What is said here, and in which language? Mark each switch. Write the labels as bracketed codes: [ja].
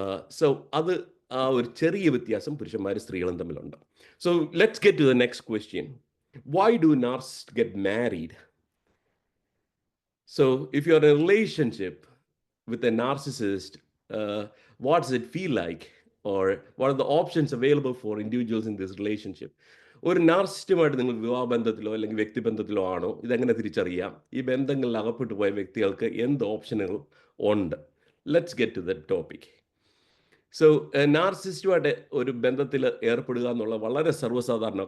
[ml] So അത് ആ ഒരു ചെറിയ വ്യത്യാസം പുരുഷന്മാരും സ്ത്രീകളും തമ്മിലുണ്ട്. [en] So let's get to the next question. Why do narcissists get married? So, if you're in a relationship with a narcissist, what does it feel like? Or what are the options available for individuals in this relationship? [ml] ഒരു നാർസിസ്റ്റുമായിട്ട് നിങ്ങൾ വിവാഹബന്ധത്തിലോ അല്ലെങ്കിൽ വ്യക്തിബന്ധത്തിലോ ആണോ, ഇതെങ്ങനെ തിരിച്ചറിയാം? ഈ ബന്ധങ്ങളിൽ അകപ്പെട്ടു പോയ വ്യക്തികൾക്ക് എന്ത് ഓപ്ഷനുകൾ ഉണ്ട്? [en] Let's get to the topic. [ml] So നാർസിസ്റ്റുമായിട്ട് ഒരു ബന്ധത്തിൽ ഏർപ്പെടുക എന്നുള്ള വളരെ സർവ്വസാധാരണമാണ്.